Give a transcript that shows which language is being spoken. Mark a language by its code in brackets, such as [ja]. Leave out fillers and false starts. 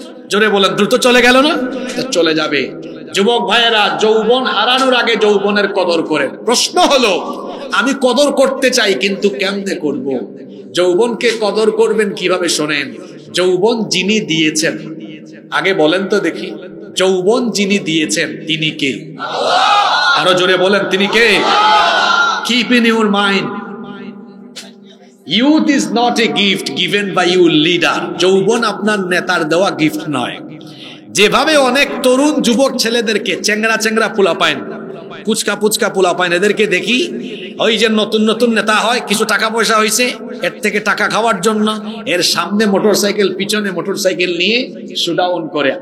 [bn] জোরে বলেন, দ্রুত চলে গেল না? চলে যাবে। যুবক ভাইয়েরা, যৌবন হারানোর আগে যৌবনের কদর করেন। প্রশ্ন হলো, আমি কদর করতে চাই কিন্তু কেমনে করব? যৌবনকে কদর করবেন কিভাবে শোনেন। যৌবন যিনি দিয়েছেন, আগে বলেন তো দেখি, যৌবন যিনি দিয়েছেন তিনি কে? আরো জোরে বলেন, তিনি কে? [en] Keep in your mind, youth is not a gift given by your leader. [bn] যৌবন আপনার নেতার দেওয়া গিফট নয়। যেভাবে অনেক তরুণ যুবক ছেলেদেরকে, চেংড়া চেংড়া পোলা পাইন, পুচকা পুচকা পোলা পাইন, এদেরকে দেখি ওই যে নতুন নতুন নেতা হয়, কিছু টাকা পয়সা হয়েছে, এর থেকে টাকা খাওয়ার জন্য এর সামনে মোটরসাইকেল, পিছনে মোটরসাইকেল নিয়ে শোডাউন করে।